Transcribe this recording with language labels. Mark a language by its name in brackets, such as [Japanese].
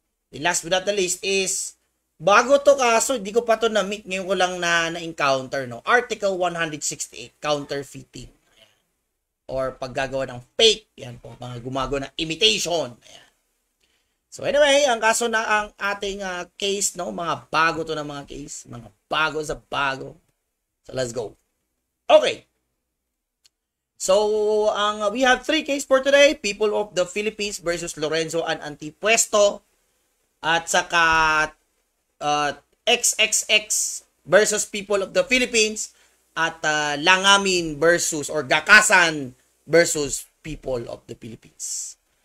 [English] The last but not the least [Filipino] is bago to kaso, hindi ko pa to na-meet, ngayon ko lang na-encounter, no? [English] Article 168, counterfeiting. [Filipino] Ayan. Or paggagawa ng fake, yan po, mga gumagawa ng imitation. Ayan. So anyway, ang kaso na ang ating case, no? Mga bago to na mga case, mga bago sa bago. [English] So let's go. Okay. So we have 3 cases for today. People of the Philippines versus Lorenzo and Antipuesto. [Filipino] At saka XXX versus People of the Philippines. At Langamin versus or Gakasan versus People of the Philippines.